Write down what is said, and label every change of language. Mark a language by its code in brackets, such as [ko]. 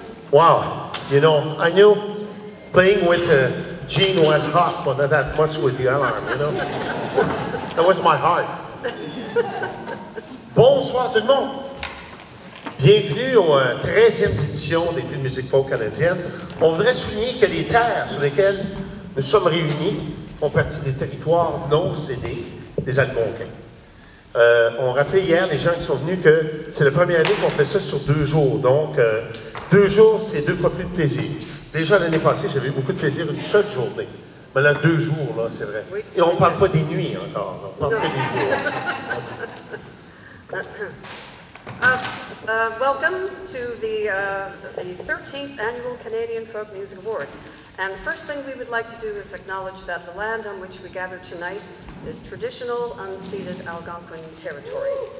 [en] Wow, you know, I knew playing with Gene was hot, but not that much with the alarm, you know? That was my heart. [fr] Bonsoir tout le monde. Bienvenue aux 13e édition des Prix de musique folk canadienne. On voudrait souligner que les terres sur lesquelles nous sommes réunis font partie des territoires non cédés des Algonquins. On rappelait hier, les gens qui sont venus, que c'est la première année qu'on fait ça sur 2 jours. Donc, 2 jours, c'est 2 fois plus de plaisir. Déjà, l'année passée, j'avais eu beaucoup de plaisir une seule journée. Mais là, 2 jours, là, c'est vrai. Oui. Et on ne parle pas des nuits encore, on parle que des jours. [en] Welcome to the 13th Annual Canadian Folk Music Awards. And the first thing we would like to do is acknowledge that the land on which we gather tonight is traditional, unceded Algonquin territory.